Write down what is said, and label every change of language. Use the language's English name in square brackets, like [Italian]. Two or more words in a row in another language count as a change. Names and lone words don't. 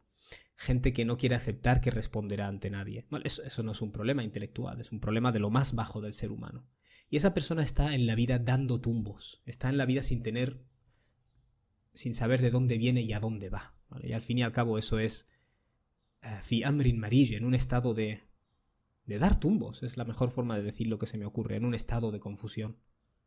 [Spanish] Gente que no quiere aceptar que responderá ante nadie. ¿Vale? Eso no es un problema intelectual, es un problema de lo más bajo del ser humano. Y esa persona está en la vida dando tumbos, está en la vida sin saber de dónde viene y a dónde va. ¿Vale? Y al fin y al cabo eso es [Arabic] في أمر مريج, [Spanish] en un estado de dar tumbos. Es la mejor forma de decir lo que se me ocurre, en un estado de confusión.